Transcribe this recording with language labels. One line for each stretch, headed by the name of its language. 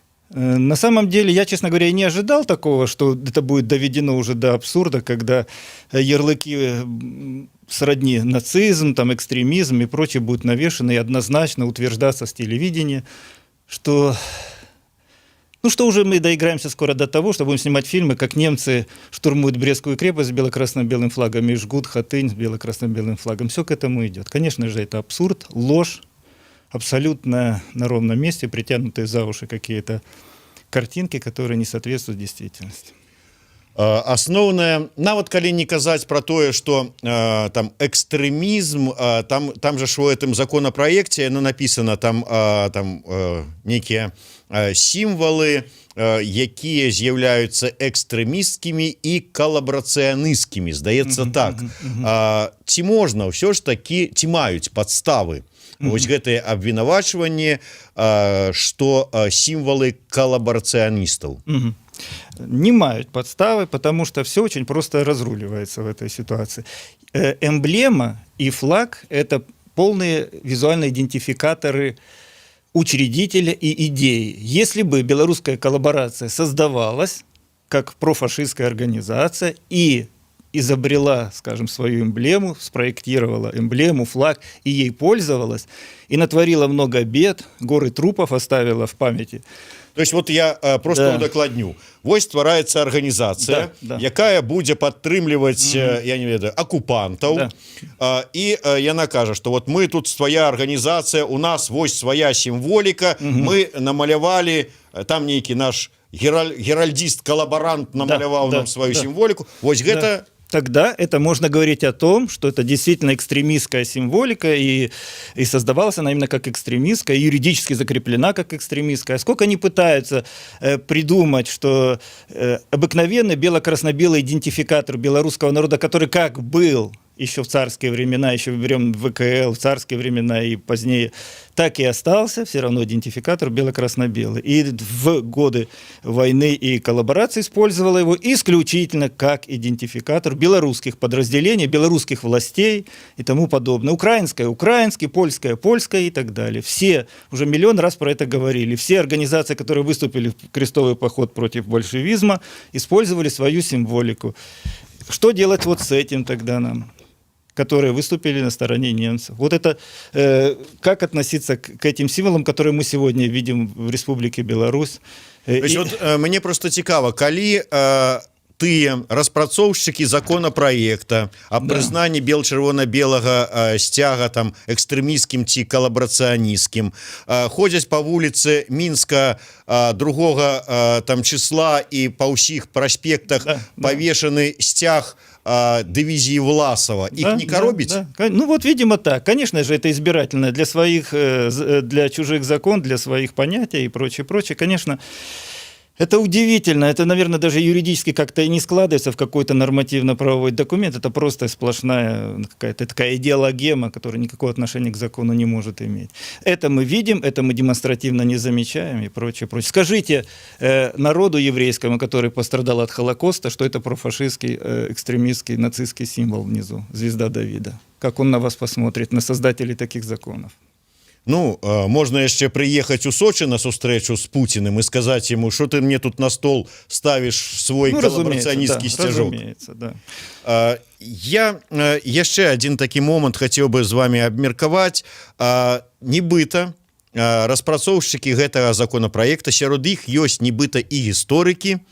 Russian: На самом деле, я, честно говоря, и не ожидал такого, что это будет доведено уже до абсурда, когда ярлыки сродни нацизм, там, экстремизм и прочее будут навешаны и однозначно утверждаться с телевидения, что, что уже мы доиграемся скоро до того, что будем снимать фильмы, как немцы штурмуют Брестскую крепость с бело-красно-белым флагом и жгут Хатынь с бело-красно-белым флагом. Все к этому идет. Конечно же, это абсурд, ложь, абсолютно на ровном месте притянутые за уши какие-то картинки, которые не соответствуют действительности.
Belarusian: Асноўнае, нават калі не казаць про тое, што там экстрэмізм, там же ж у гэтым законапраекце яно напісана, там нейкія сімвалы, якія з'яўляюцца экстрэмісткімі і калабрацыянысткімі, здаецца так. Ці можна ўсё ж такі, ці маюць падставы вось гэтыя абвінавачванні, што сімвалы калабарацыяністаў?
Russian: Не мают подставы, потому что все очень просто разруливается в этой ситуации. Эмблема и флаг – это полные визуальные идентификаторы учредителя и идеи. Если бы белорусская коллаборация создавалась как профашистская организация и изобрела, скажем, свою эмблему, спроектировала эмблему, флаг и ей пользовалась, и натворила много бед, горы трупов оставила в памяти. То есть вот я просто
Belarusian: удакладню. Вось ствараецца арганізацыя, якая будзе падтрымліваць, я не ведаю, акупантаў. І яна кажа, што вот мы тут свая арганізацыя, у нас вось свая сімволіка, мы намалявалі, там нейкі наш геральдіст-калабарант намаляваў нам сваю сімволіку. Вось гэта...
Russian: Тогда это можно говорить о том, что это действительно экстремистская символика, и создавалась она именно как экстремистская, юридически закреплена как экстремистская. Сколько они пытаются придумать, что обыкновенный бело-красно-белый идентификатор белорусского народа, который как был еще в царские времена, еще берем ВКЛ, в царские времена и позднее, так и остался все равно идентификатор бело-красно-белый. И в годы войны и коллаборации использовала его исключительно как идентификатор белорусских подразделений, белорусских властей и тому подобное. Украинское – украинский, польское – польское и так далее. Все, уже миллион раз про это говорили, все организации, которые выступили в крестовый поход против большевизма, использовали свою символику. Что делать вот с этим тогда нам, которые выступили на стороне немцев? Вот это, как относиться к этим символам, которые мы сегодня видим в Республике Беларусь?
Belarusian: То есть, вот, мне просто цікава, калі тыя распрацоўшчыкі законопроекта аб прызнанні бел-чырвона-белага сцяга там экстрэмісцкім ці калабарацыянісцкім ходзяць па вуліцы Мінска 2 там числа і па ўсіх праспектах павешаны сцяг дивизии Власова.
Russian: Их не коробить? Ну вот, видимо, так. Конечно же, это избирательно для своих, для чужих закон, для своих понятий и прочее, прочее. Конечно, это удивительно. Это, наверное, даже юридически как-то и не складывается в какой-то нормативно-правовой документ. Это просто сплошная какая-то такая идеологема, которая никакого отношения к закону не может иметь. Это мы видим, это мы демонстративно не замечаем и прочее, прочее. Скажите народу еврейскому, который пострадал от Холокоста, что это профашистский, экстремистский, нацистский символ внизу, звезда Давида. Как он на вас посмотрит, на создателей таких законов?
Belarusian: Ну, можна яшчэ прыехаць у Сочи на сустрэчу з Путиным і сказаць яму, што ты мне тут на стол ставіш свой калабарацыянісцкі сцяжок. Да. Я яшчэ один такі момант хацеў бы з вами абмеркаваць. Нібыта распрацоўшчыкі гэтага законопроекта, сярод іх ёсць нібыта і гісторыкі.